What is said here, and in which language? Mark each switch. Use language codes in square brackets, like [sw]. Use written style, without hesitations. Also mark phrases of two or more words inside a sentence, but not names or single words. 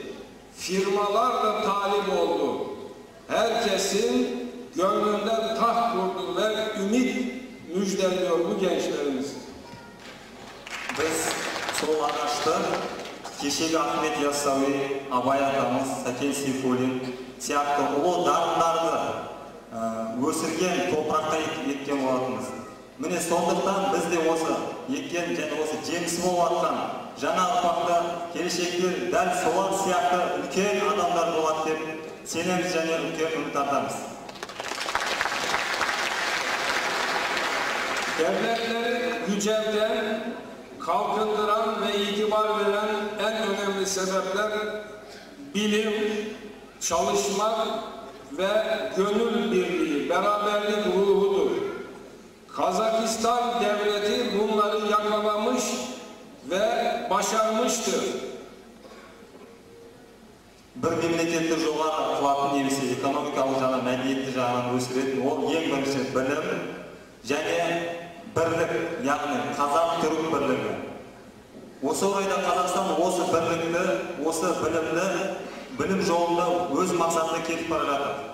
[tr] Firmalar da talip oldu. Herkesin gönlünden taht kurdu ve ümit müjdeliyor bu gençlerimiz. [kk] Biz sol ağaçta kешегі Ahmet Yassауи, Abay atamız, Saken Сейфуллин сияқты ұлы дарындарды өсірген топыраққа еккен болатынбыз. Міне сондықтан біз де осы еккен және осы жемісі болып жатқан жаңа ұрпақта келешекте дәл солар сияқты үлкен адамдар болады деп сенеміз және үлкен үміт артамыз. [tr] Devletleri yücelten, kalkındıran ve itibar veren en önemli sebepler bilim, çalışmak ve gönül birliği, beraberlik ruhudur. Kazakistan devleti bunları yakalamış ve başarmıştır. [kk] Bir memleketті жоғары қылатын немесе экономикалық жағынан, мәдениетті жағынан өсіретін ол ең бірінші білім және бірлік, яғни қазақ-түрік бірлігі. Осы орайда Қазақстан осы бірлікті, осы білімді, білім жолында өз мақсатына кетіп бара жатыр.